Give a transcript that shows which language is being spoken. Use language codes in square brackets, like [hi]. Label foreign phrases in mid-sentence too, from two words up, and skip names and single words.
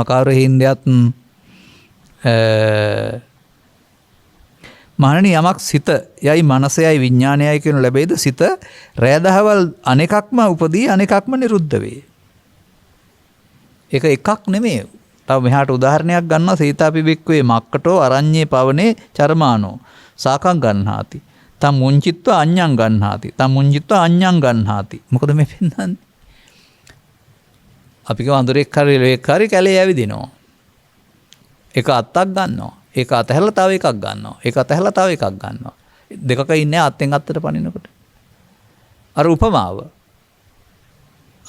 [si] කවුරු හින්දයත් මහණනි යමක් සිත යයි මනසයයි විඥානයයි කියන ලැබෙයිද සිත රැදහවල් අනෙකක්ම උපදී අනෙකක්ම නිරුද්ධ වේ. ඒක එකක් නෙමෙයි. තව මෙහාට උදාහරණයක් ගන්නවා. [pi] සීතාපි බික්කවේ මක්කටෝ අරඤ්ඤේ පවනේ චර්මානෝ සාකං ගන්නාති. තම් මුංචිත්ව අඤ්ඤං ගන්නාති. තම් මුංචිත්ව අඤ්ඤං ගන්නාති. [si] මොකද මේ පෙන්නන්නේ? අපි කව අඳුරෙක් හරි ලෙක් හරි කැලේ ඇවිදිනවා. එක අත්තක් ගන්නවා. ඒක අතහැරලා තව එකක් ගන්නවා. ඒක අතහැරලා තව එකක් ගන්නවා. දෙකක ඉන්නේ අත්ෙන් අත්තට පනිනකොට. අර උපමාව.